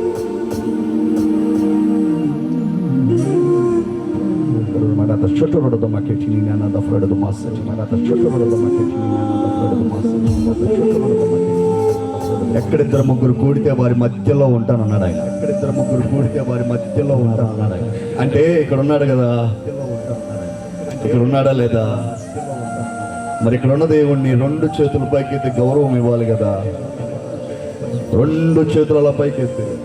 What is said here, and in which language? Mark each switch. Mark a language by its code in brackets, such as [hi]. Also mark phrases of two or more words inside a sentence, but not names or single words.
[te] ছোট ছোট maketinina da flor do massa de marata chotoro da maketinina da flor do massa de chotoro da maketinina. ఎక్కడిద్దరు ముగ్గురు కూడితే వారి మధ్యలో ఉంటానన్నాడు ఆయన. ఎక్కడిద్దరు ముగ్గురు కూడితే వారి మధ్యలో ఉంటానన్నాడు ఆయన. అంటే ఇక్కడ ఉన్నాడు కదా, ఇక్కడ ఉన్నాడా లేదా? మరి ఇక్కడ ఉన్న దేవుణ్ణి రెండు చేతుల పైకెత్తి గౌరవం ఇవ్వాలి కదా. రెండు చేతుల పైకెత్తి